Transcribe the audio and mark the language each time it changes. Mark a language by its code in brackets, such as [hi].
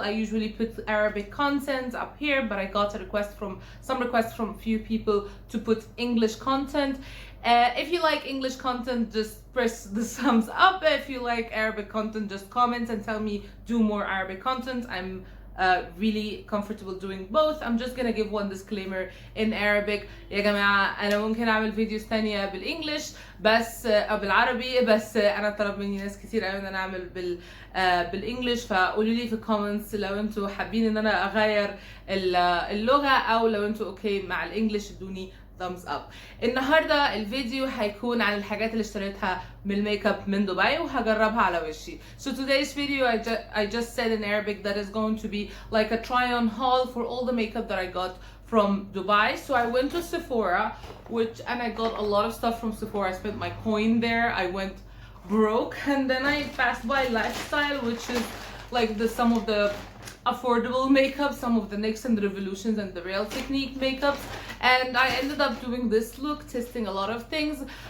[en] I usually put Arabic content up here, but I got a request from a few people to put English content. If you like English content, just press the thumbs up. If you like Arabic content, just comment and tell me do more Arabic content. I'm really comfortable doing both. I'm just gonna give one disclaimer in Arabic. [ar] يا جماعة أنا ممكن أعمل فيديوز تانية بالإنجليش بس أو بالعربي، بس أنا طلب مني ناس كتير قوي إن أنا أعمل بالإنجليش، فقولوا لي في الكومنتس لو أنتوا حابين إن أنا أغير اللغة أو لو أنتوا أوكي مع الإنجليش ادوني [en] thumbs up. [ar] النهارده الفيديو هيكون عن الحاجات اللي اشتريتها من الميك اب من دبي وهجربها على وشي. [en] So today's video I just said in Arabic that is going to be like a try on haul for all the makeup that I got from Dubai. So I went to Sephora and I got a lot of stuff from Sephora. I spent my coin there. I went broke, and then I passed by Lifestyle, which is like some of the affordable makeup, some of the NYX and Revolutions and the Real Technique makeups, and I ended up doing this look, testing a lot of things.